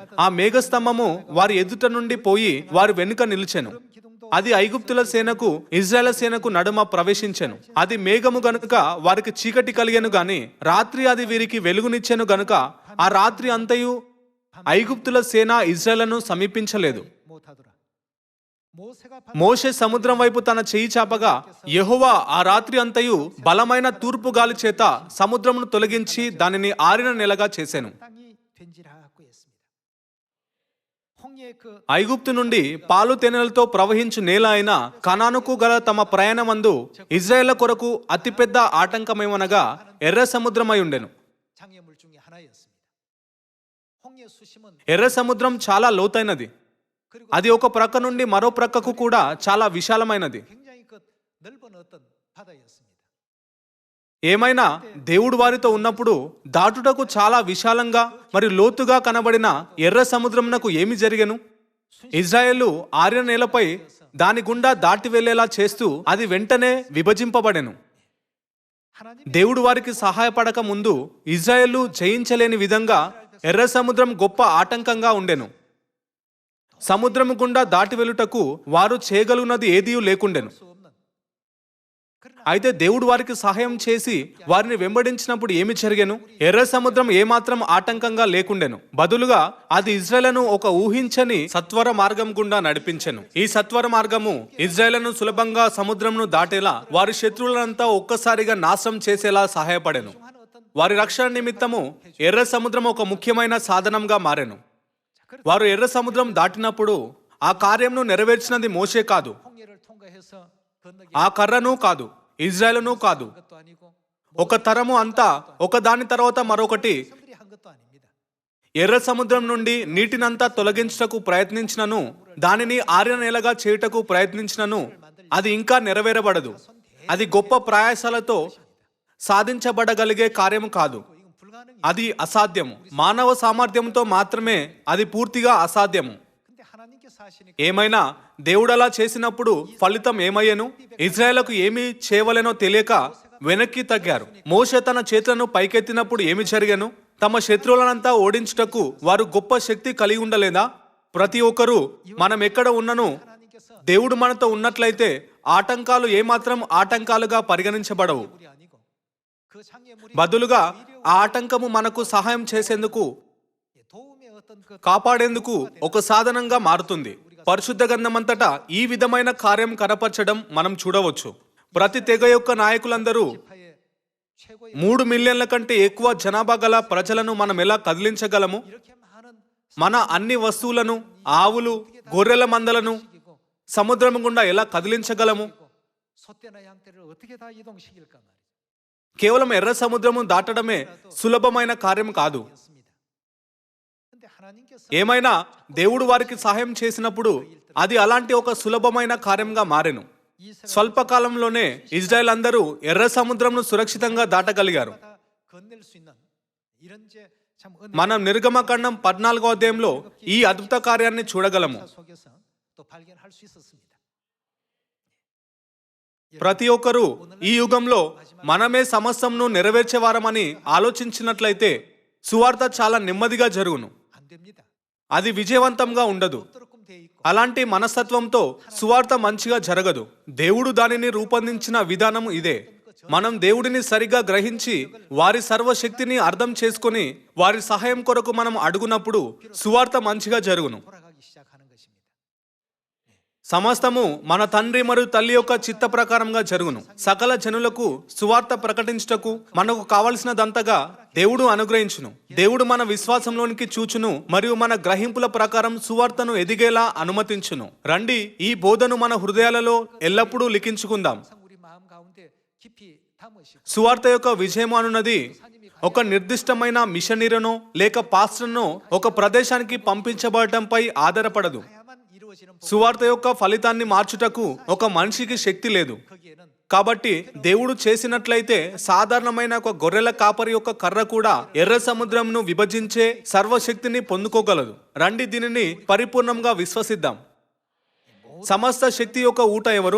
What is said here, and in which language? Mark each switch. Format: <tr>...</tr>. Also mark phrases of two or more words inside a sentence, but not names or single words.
<te>ఆ మేఘస్తంభము వారి ఎదుట నుండి పోయి వారి వెనుక నిలిచెను. అది ఐగుప్తుల సేనకు ఇజ్రాయేల్ సేనకు నడుమ ప్రవేశించెను. అది మేఘము గనుక వారికి చీకటి కలిగెను గాని రాత్రి అది వీరికి వెలుగునిచ్చెను గనుక ఆ రాత్రి అంతయు ఐగుప్తుల సేన ఇజ్రాయేలును సమీపించలేదు.</te> <ko>못하더라. 모세가</ko> <te>మోషే సముద్రం వైపు తన చెయ్యి చాపగా యెహోవా ఆ రాత్రి అంతయు బలమైన తూర్పు గాలి చేత సముద్రమును తొలగించి దానిని ఆరిన నెలగా చేసెను.</te> <ko>땅이 된지라고 했습니다. 홍해의 그</ko> <te>ఐగుప్తు నుండి పాలు తేనెలతో ప్రవహించు నేల అయిన కనానుకు గల తమ ప్రయాణమందు ఇజ్రాయేల్ కొరకు అతిపెద్ద ఆటంకమేమనగా ఎర్ర సముద్రమై ఉండెను.</te> <ko>장애물 중에 하나였습니다. 홍해 수심은</ko> <te>ఎర్ర సముద్రం చాలా లోతైనది.</te> <ko>그리고</ko> <te>అది ఒక ప్రక్క నుండి మరో ప్రక్కకు కూడా చాలా విశాలమైనది.</te> <ko>굉장히 그 넓은 어떤 바다였습니다.</ko> <te>ఏమైనా దేవుడు వారితో ఉన్నప్పుడు దాటుటకు చాలా విశాలంగా మరియు లోతుగా కనబడిన ఎర్ర సముద్రమునకు ఏమి జరిగెను? ఇజ్రాయేలు ఆరిన నేలపై దాని గుండా దాటి వెళ్లేలా చేస్తూ అది వెంటనే విభజింపబడెను.</te> <ko>하나님</ko> <te>దేవుడు వారికి సహాయపడక ముందు ఇజ్రాయేలు జయించలేని విధంగా ఎర్ర సముద్రం గొప్ప ఆటంకంగా ఉండెను. సముద్రము గుండా దాటి వెలుటకు వారు చేయగలుగున్నది ఏదీ లేకుండెను.</te> <ko>수 없는 그러나</ko> <te>అయితే దేవుడు వారికి సహాయం చేసి వారిని వెంబడించినప్పుడు ఏమి జరిగెను? ఎర్ర సముద్రం ఏమాత్రం ఆటంకంగా లేకుండెను. బదులుగా అది ఇజ్రాయేలును ఒక ఊహించని సత్వర మార్గం గుండా నడిపించెను. ఈ సత్వర మార్గము ఇజ్రాయేలును సులభంగా సముద్రంను దాటేలా వారి శత్రువులంతా ఒక్కసారిగా నాశనం చేసేలా సహాయపడెను.</te> <ko>한 어떤</ko> <te>వారి రక్షణ నిమిత్తము ఎర్ర సముద్రం ఒక ముఖ్యమైన సాధనంగా మారెను. వారు ఎర్ర సముద్రం దాటినప్పుడు ఆ కార్యంను నెరవేర్చినది మోషే కాదు,</te> <ko>홍해를 통과해서 건너기</ko> <te>ఆ కర్రను కాదు, ఇజ్రాయేలును కాదు.</te> <ko>것도 아니고</ko> <te>ఒక తరము అంతా ఒక దాని తర్వాత మరొకటి</te> <ko>사람들이 한 것도 아닙니다.</ko> <te>ఎర్ర సముద్రం నుండి నీటినంతా తొలగించుటకు ప్రయత్నించినను, దానిని ఆరిన నేలగా చేయుటకు ప్రయత్నించినను అది ఇంకా నెరవేరబడదు. అది గొప్ప ప్రయాసాలతో సాధించబడగలిగే కార్యము కాదు.</te> <ko>이건 불가능이.</ko> <te>అది అసాధ్యము. మానవ సామర్థ్యంతో మాత్రమే అది పూర్తిగా అసాధ్యము.</te> <ko>근데 하나님께서 하시니까</ko> <te>ఏమైనా దేవుడు అలా చేసినప్పుడు ఫలితం ఏమయ్యను? ఇజ్రాయేలుకు ఏమి చేయవలెనో తెలియక వెనక్కి తగ్గారు. మోషే తన చేతులను పైకెత్తినప్పుడు ఏమి జరిగెను? తమ శత్రువులనంతా ఓడించుటకు వారు గొప్ప శక్తి కలిగి ఉండలేదా? ప్రతి ఒక్కరూ మనం ఎక్కడ ఉన్నను</te> <ko>하나님께서</ko> <te>దేవుడు మనతో ఉన్నట్లయితే ఆటంకాలు ఏమాత్రం ఆటంకాలుగా పరిగణించబడవు.</te> <ko>물이 아니고 그 장애물이</ko> <te>బదులుగా ఆ ఆటంకము మనకు సహాయం చేసేందుకు,</te> <ko>도움의 어떤 그</ko> <te>కాపాడేందుకు ఒక సాధనంగా మారుతుంది. పరిశుద్ధ గ్రంథమంతటా ఈ విధమైన కార్యం కనపరచడం మనం చూడవచ్చు. ప్రతి తెగ యొక్క నాయకులందరూ</te> <ko>지파의 최고의</ko> <te>3 మిలియన్ల కంటే ఎక్కువ జనాభా గల ప్రజలను మనం ఎలా కదిలించగలము?</te> <ko>이렇게 많은</ko> <te>మన అన్ని వస్తువులను, ఆవులు, గొర్రెల మందలను</te> <ko>시기고</ko> <te>సముద్రం గుండా ఎలా కదిలించగలము?</te> <ko>소떼나 양떼를 어떻게 다 이동시킬까 말이죠.</ko> <te>కేవలం ఎర్ర సముద్రము దాటడమే సులభమైన కార్యం కాదు.</te> <ko>였습니다. 근데 하나님께서</ko> <te>ఏమైనా దేవుడు వారికి సహాయం చేసినప్పుడు అది అలాంటి ఒక సులభమైన కార్యంగా మారెను.</te> <ko>이스라엘</ko> <te>స్వల్పకాలంలోనే ఇజ్రాయెల్ అందరూ ఎర్ర సముద్రంను సురక్షితంగా దాటగలిగారు.</te> <ko>다 건넬 수 있는 이런 참</ko> <te>మనం నిర్గమకాండం 14వ అధ్యాయంలో ఈ అద్భుత కార్యాన్ని చూడగలము.</te> <ko>속에서 또 발견할 수 있었습니다.</ko> <te>ప్రతి ఒక్కరూ ఈ యుగంలో మనమే సమస్తంను నెరవేర్చేవారమని ఆలోచించినట్లయితే సువార్త చాలా నెమ్మదిగా జరుగును.</te> <ko>안 됩니다.</ko> <te>అది విజయవంతంగా ఉండదు.</te> <ko>어떻게 돼 있고</ko> <te>అలాంటి మనస్తత్వంతో సువార్త మంచిగా జరగదు. దేవుడు దానిని రూపొందించిన విధానం ఇదే. మనం దేవుడిని సరిగా గ్రహించి వారి సర్వశక్తిని అర్థం చేసుకొని వారి సహాయం కొరకు మనం అడుగునప్పుడు సువార్త మంచిగా జరుగును.</te> <ko>돌아가기 시작하는 것입니다.</ko> <te>సమస్తము మన తండ్రి మరియు తల్లి యొక్క చిత్త ప్రకారంగా జరుగును. సకల జనులకు సువార్త ప్రకటించుటకు మనకు కావలసినదంతగా దేవుడు అనుగ్రహించును. దేవుడు మన విశ్వాసంలోనికి చూచును మరియు మన గ్రహింపుల ప్రకారం సువార్తను ఎదిగేలా అనుమతించును. రండి, ఈ బోధను మన హృదయాలలో ఎల్లప్పుడూ లిఖించుకుందాం.</te> <ko>항상 우리 마음 가운데 깊이 담으시고</ko> <te>సువార్త యొక్క విజయం అనున్నది ఒక నిర్దిష్టమైన మిషనరీనో లేక పాస్టర్నో ఒక ప్రదేశానికి పంపించబడటంపై ఆధారపడదు.</te> <ko>해야만 이루어지는</ko> <te>సువార్త యొక్క ఫలితాన్ని మార్చుటకు ఒక మనిషికి శక్తి లేదు.</te> <ko>거기에는</ko> <te>కాబట్టి దేవుడు చేసినట్లయితే సాధారణమైన ఒక గొర్రెల కాపరి యొక్క కర్ర కూడా ఎర్ర సముద్రంను విభజించే సర్వశక్తిని పొందుకోగలదు. రండి, దీనిని పరిపూర్ణంగా విశ్వసిద్దాం. సమస్త శక్తి యొక్క ఊట ఎవరు?</te>